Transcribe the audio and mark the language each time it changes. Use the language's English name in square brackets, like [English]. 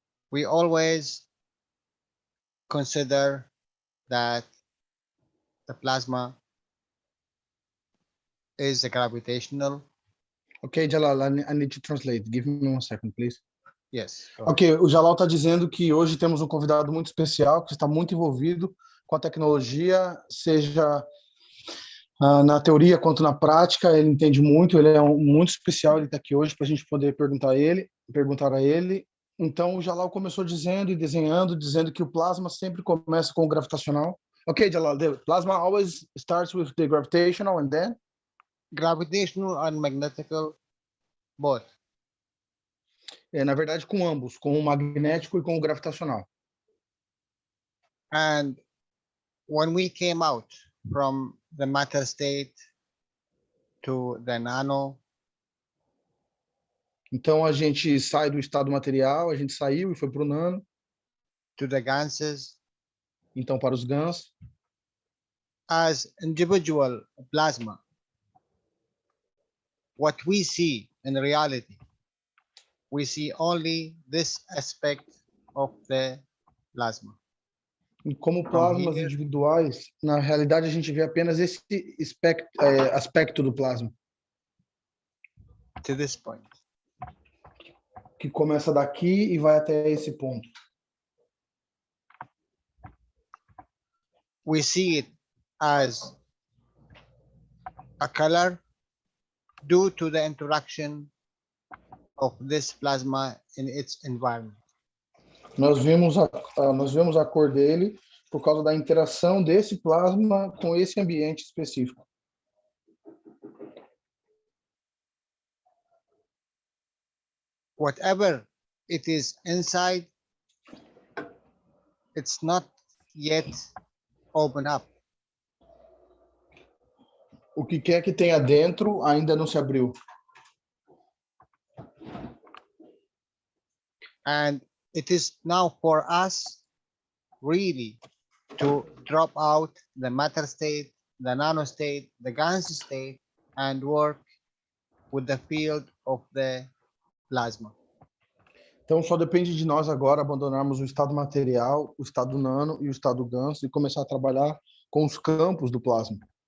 [English] We always consider that the plasma is a gravitational. Okay, Jalal, I need to translate. Give me 1 second, please. Yes. [Portuguese] Ok, o Jalal está dizendo que hoje temos um convidado muito especial, que está muito envolvido com a tecnologia, seja na teoria quanto na prática. Ele entende muito, ele é muito especial, ele está aqui hoje para a gente poder perguntar a ele. Então, o Jalal começou dizendo e desenhando, dizendo que o plasma sempre começa com o gravitacional. [English] Ok, Jalal, the plasma always starts with the gravitational and then? Gravitational and magnetical, both. [Portuguese] Na verdade, com ambos, com o magnético e com o gravitacional. [English] And when we came out from the matter state to the nano. [Portuguese] Então a gente sai do estado material, a gente saiu e foi para o nano. [English] To the ganses. [Portuguese] Então para os GANs. [English] As individual plasma, what we see in reality, we see only this aspect of the plasma. [Portuguese] E como plasmas individuais, na realidade a gente vê apenas esse aspecto do plasma. [English] To this point. [Portuguese] Que começa daqui e vai até esse ponto. [English] We see it as a color due to the interaction of this plasma in its environment. [Portuguese] Nós vemos a cor dele por causa da interação desse plasma com esse ambiente específico. [English] Whatever it is inside, it's not yet open up. [Portuguese] O que quer que tenha dentro ainda não se abriu. [English] And it is now for us really to drop out the matter state, the nano state, the GANS state, and work with the field of the plasma. [Portuguese] Então só depende de nós agora abandonarmos o estado material, o estado nano e o estado GANS e começar a trabalhar com os campos do plasma.